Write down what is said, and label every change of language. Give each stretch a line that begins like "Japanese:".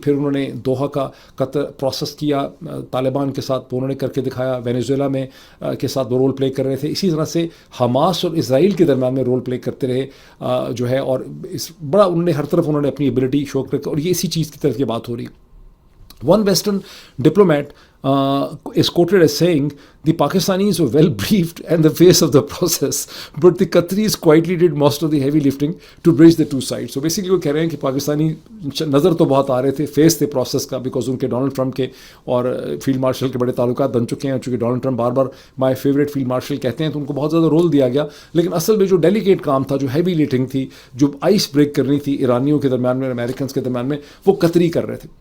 Urdu: پھر انہوں نے دوحہ کا قطر پروسیس کیا طالبان کے ساتھ, وہ انہوں نے کر کے دکھایا. وینیزویلا میں کے ساتھ وہ رول پلے کر رہے تھے. اسی طرح سے حماس اور اسرائیل کے درمیان میں رول پلے کرتے رہے جو ہے, اور اس بڑا انہوں نے ہر طرف انہوں نے اپنی ایبلٹی شو کر کے, اور یہ اسی چیز کی طرف کی بات ہو رہی.
English: One Western diplomat is quoted as saying, the Pakistanis were well briefed and the face of the process, but the Qataris quietly did most of the heavy lifting to bridge the two sides. So basically
Urdu: وہ کہہ رہے ہیں کہ پاکستانی نظر تو بہت آ رہے تھے, فیس تھے پروسیس کا, بیکاز ان کے ڈونلڈ ٹرمپ کے اور فیلڈ مارشل کے بڑے تعلقات بن چکے ہیں. چونکہ Donald Trump bar bar
English: my favourite field marshal
Urdu: کہتے ہیں, تو ان کو بہت زیادہ رول دیا گیا. لیکن اصل میں جو ڈیلیکیٹ کام تھا, جو ہیوی لفٹنگ تھی, جو آئس بریک کرنی تھی ایرانیوں کے درمیان میں, امریکنس کے درمیان میں, وہ قطری کر رہے تھے.